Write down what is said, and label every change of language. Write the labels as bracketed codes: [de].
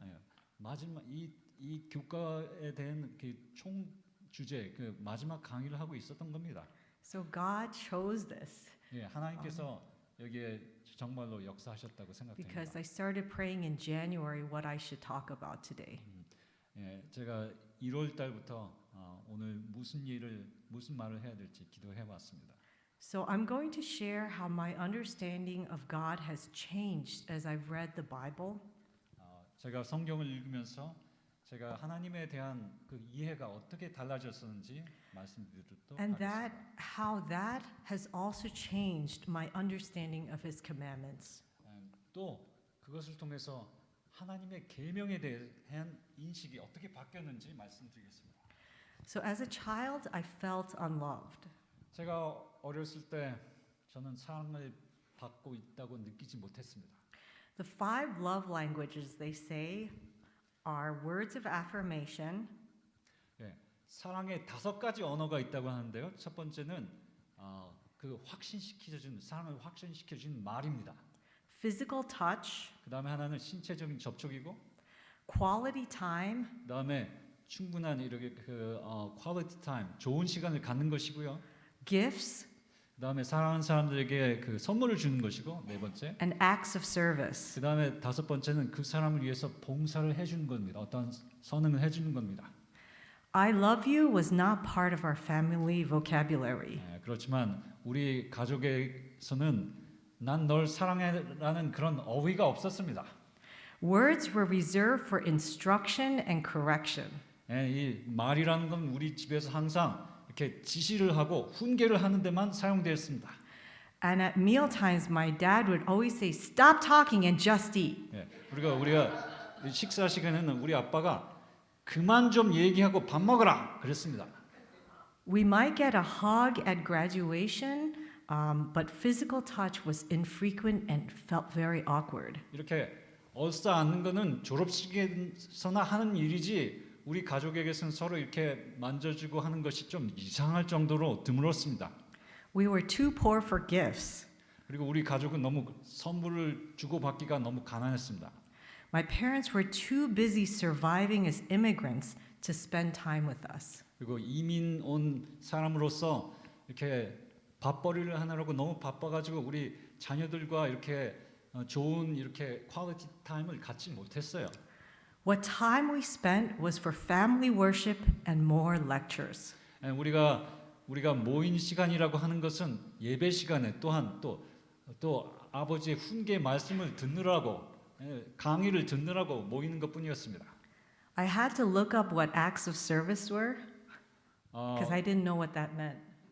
[ko] 예, 마지막 이 교과에 대한 그 총 주제 그 마지막 강의를 하고 있었던 겁니다. [en] So God chose this [ko] 예, 하나님께서 여기에 정말로 역사하셨다고 생각됩니다. [en] because I started praying in January what I should talk about today. [ko] 예, 제가 1월 달부터 오늘 무슨 말을 해야 될지 기도해 봤습니다. [en] So I'm going to share how my understanding of God has changed as I've read the Bible. [ko] 제가 성경을 읽으면서 제가 하나님에 대한 그 이해가 어떻게 달라졌었는지 말씀드리도록 [en] And [ko] 하겠습니다. [en] how that has also changed my understanding of His commandments. [ko] 또 그것을 통해서 하나님의 계명에 대한 인식이 어떻게 바뀌었는지 말씀드리겠습니다. [en] So as a child, I felt unloved. [ko] 제가 어렸을 때 저는 사랑을 받고 있다고 느끼지 못했습니다. [en] The 5 love languages they say are words of affirmation, [ko] 예, 사랑의 5가지 언어가 있다고 하는데요. 첫 번째는 그 사랑을 확신시켜주는 말입니다. [en] physical touch, [ko] 그 다음에 하나는 신체적인 접촉이고, [en] quality time, [ko] 그 다음에 충분한 이렇게 quality time, 좋은 시간을 갖는 것이고요. [en] gifts, [ko] 그 다음에 사랑하는 사람들에게 그 선물을 주는 것이고, 네 번째. [en] and acts of service. [ko] 그 다음에 5번째는 그 사람을 위해서 봉사를 해주는 겁니다. 어떤 선행을 해주는 겁니다. [en] I love you was not part of our family vocabulary. [ko] 그렇지만 우리 가족에서는 난 널 사랑해라는 그런 어휘가 없었습니다. [en] Words were reserved for instruction and correction. [ko] 이 말이라는 건 우리 집에서 항상 이렇게 지시를 하고 훈계를 하는 데만 사용되었습니다. [en] And at meal times, my dad would always say, "Stop talking and just eat." [ko] 우리가 식사 시간에는 우리 아빠가 그만 좀 얘기하고 밥 먹어라 그랬습니다. [en] We might get a hug at graduation, but physical touch was infrequent and felt very awkward. [ko] 이렇게 얼싸 안는 거는 졸업식에서나 하는 일이지 우리 가족에게서는 서로 이렇게 만져주고 하는 것이 좀 이상할 정도로 드물었습니다. [en] We were too poor for gifts. [ko] 그리고 우리 가족은 너무 선물을 주고받기가 너무 가난했습니다. [en] My parents were too busy surviving as immigrants to spend time with us. [ko] 그리고 이민 온 사람으로서 이렇게 밥벌이를 하느라고 너무 바빠가지고 우리 자녀들과 이렇게 좋은 이렇게 퀄리티 타임을 갖지 못했어요. [en] What time we spent was for family worship and more lectures. [ko] 우리가 모인 시간이라고 하는 것은 예배 시간에 또한 또 아버지의 훈계 말씀을 듣느라고 강의를 듣느라고 모이는 것뿐이었습니다. [en] I had to look up what acts of service were because I didn't know what that meant.